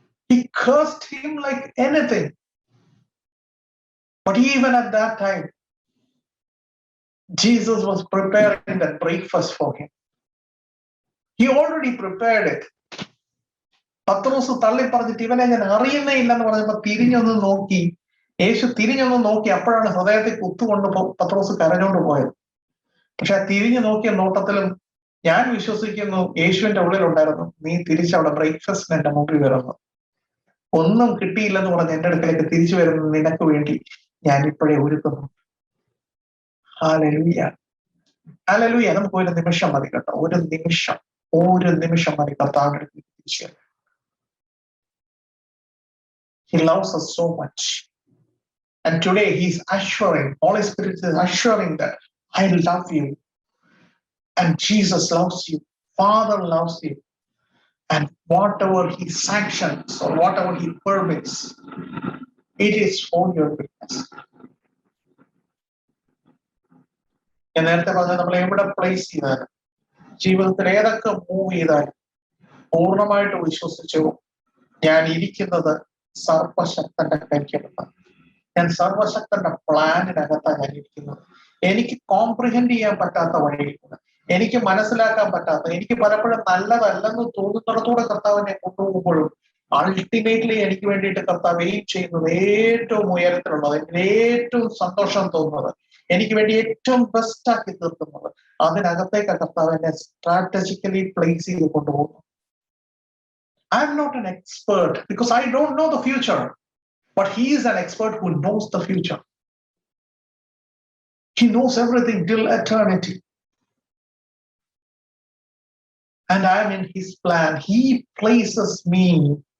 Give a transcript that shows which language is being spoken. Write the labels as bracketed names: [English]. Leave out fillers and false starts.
[English] He cursed him like anything. But even at that time, Jesus was preparing that breakfast for him. He already prepared it. [Malayalam] പത്രോസ് തള്ളി പറഞ്ഞിട്ട് ഇവനെ ഞാൻ അറിയുന്നേ ഇല്ലെന്ന് പറഞ്ഞപ്പോ തിരിഞ്ഞൊന്ന് നോക്കി, യേശു തിരിഞ്ഞൊന്ന് നോക്കി, അപ്പോഴാണ് ഹൃദയത്തിൽ കുത്തുകൊണ്ട് പത്രോസ് കരഞ്ഞോണ്ട് പോയത്. പക്ഷെ തിരിഞ്ഞു നോക്കിയ നോട്ടത്തിലും ഞാൻ വിശ്വസിക്കുന്നു യേശുവിന്റെ ഉള്ളിലുണ്ടായിരുന്നു, നീ തിരിച്ചവിടെ ബ്രേക്ക്ഫാസ്റ്റിന് എന്റെ മുമ്പിൽ വരുന്നു, ഒന്നും കിട്ടിയില്ലെന്ന് പറഞ്ഞ് എന്റെ അടുക്കലേക്ക് തിരിച്ചു വരുന്നത് നിനക്ക് വേണ്ടി ഞാൻ ഇപ്പോഴേ ഒരുക്കുന്നു. Hallelujah, hallelujah. നമുക്ക് ഒരു നിമിഷം മതി കേട്ടോ, ഒരു നിമിഷം മതി കർത്താവിന്റെ അടുത്ത് തിരിച്ചു. [English] He loves us so much. And today he's assuring, Holy Spirit is assuring that I love you. And Jesus loves you. Father loves you. And whatever he sanctions or whatever he permits, it is for your goodness. [Malayalam] ഞാൻ നേരത്തെ പറഞ്ഞ നമ്മൾ എവിടെ place ചെയ്താലും, ജീവിതത്തിൽ ഏതൊക്കെ move ചെയ്താലും പൂർണ്ണമായിട്ട് വിശ്വസിച്ചു ഞാൻ ഇരിക്കുന്നത് സർവശക്തന്റെ കൈക്കകത്താണ്, ഞാൻ സർവശക്തന്റെ പ്ലാനിനകത്താണ് ഞാൻ ഇരിക്കുന്നത്. എനിക്ക് കോംപ്രിഹെൻഡ് ചെയ്യാൻ പറ്റാത്ത വഴിയിലൂടെ, എനിക്ക് മനസ്സിലാക്കാൻ പറ്റാത്ത, എനിക്ക് പലപ്പോഴും നല്ലതല്ലെന്ന് തോന്നുന്നിടത്തൂടെ കർത്താവിനെ കൊണ്ടുപോകുമ്പോഴും അൾട്ടിമേറ്റ്ലി എനിക്ക് വേണ്ടിയിട്ട് കർത്താവ് എയിം ചെയ്യുന്നത് ഏറ്റവും ഉയരത്തിലുള്ളത്, എനിക്ക് ഏറ്റവും സന്തോഷം തോന്നുന്നത്, എനിക്ക് വേണ്ടി ഏറ്റവും ബെസ്റ്റ് ആക്കി തീർക്കുന്നത്, അതിനകത്തേക്ക് കർത്താവ് എന്നെ സ്ട്രാറ്റജിക്കലി പ്ലേസ് ചെയ്ത് കൊണ്ടുപോകുന്നു. [English] I am not an expert because I don't know the future, but he is an expert who knows the future. He knows everything till eternity. And I am in his plan. He places me.